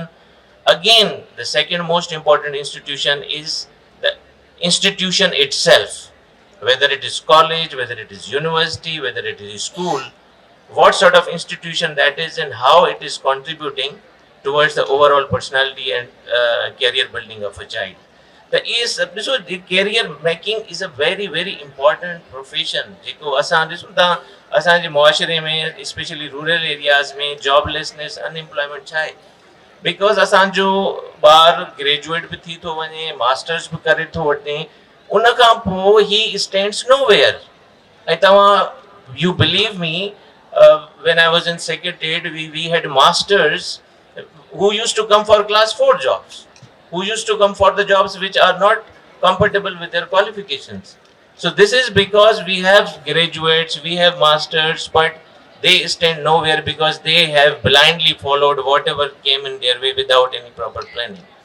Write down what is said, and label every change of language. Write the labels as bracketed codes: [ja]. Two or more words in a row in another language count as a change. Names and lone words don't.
[en] Again, the second most important institution is the institution itself, whether it is college, whether it is university, whether it is school, what sort of institution that is and how it is contributing towards the overall personality and career building of a child. So the career making is a very, very important profession. [sd] जेको असां ॾिसूं था असांजे मुआशरे में, [en] especially rural areas में joblessness, unemployment [sd] छा आहे? Because असांजो ॿार ग्रेजुएट बि थी थो वञे, मास्टर्स बि करे थो वठे, उन खां पोइ [en] he stands nowhere. [sd] ऐं तव्हां, [en] you believe me, when I was in secretariat, we had masters who used to come for class 4 jobs, who used to come for the jobs which are not compatible with their qualifications. So this is because we have graduates, we have masters, but they stand nowhere because they have blindly followed whatever came in their way without any proper planning.